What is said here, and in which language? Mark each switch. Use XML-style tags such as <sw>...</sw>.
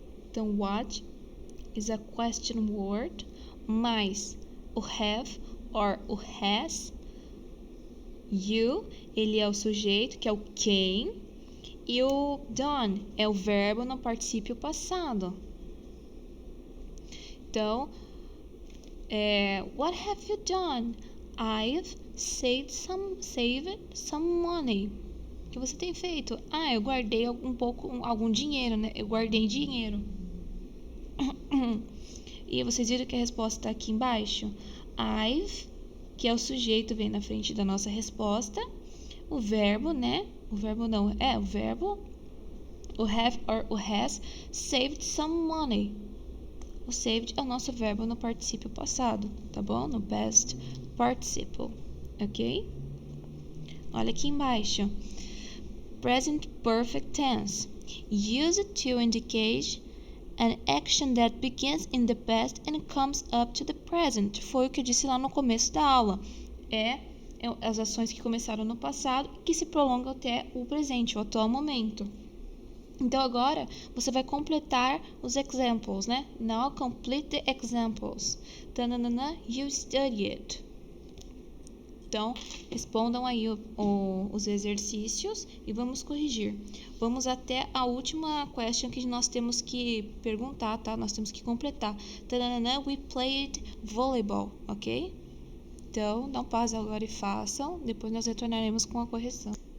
<en>Então, what is a question word mais o have or o has.</en> <pt>You, ele é o sujeito, que é o quem, e o done é o verbo no particípio passado.</pt> <en>Então, what have you done? I've saved some money.</en> <pt>O que você tem feito? Eu guardei algum dinheiro, né? Eu guardei dinheiro. E vocês viram que a resposta está aqui embaixo? I've, que é o sujeito, vem na frente da nossa resposta. o verbo, né? O verbo não, o verbo, o have or o has,</pt> <en>saved some money.</en> <pt>O saved é o nosso verbo no particípio passado, tá bom?</pt> <en>No past participle, ok?</en> <pt>Olha aqui embaixo.</pt> <en>Present perfect tense. Used to indicate an action that begins in the past and comes up to the present.</en> <pt>Foi o que eu disse lá no começo da aula. É as ações que começaram no passado e que se prolongam até o presente, o atual momento. Então agora você vai completar os examples, né?</pt> <en>Now complete the examples. Tananana, you studied.</en> <pt>Então, respondam aí os exercícios e vamos corrigir. Vamos até a última question que nós temos que perguntar, tá? Nós temos que completar.</pt> <en>Tananana, we played volleyball, ok?</en> <pt>Então, dá um pause agora e façam. Depois nós retornaremos com a correção.</pt>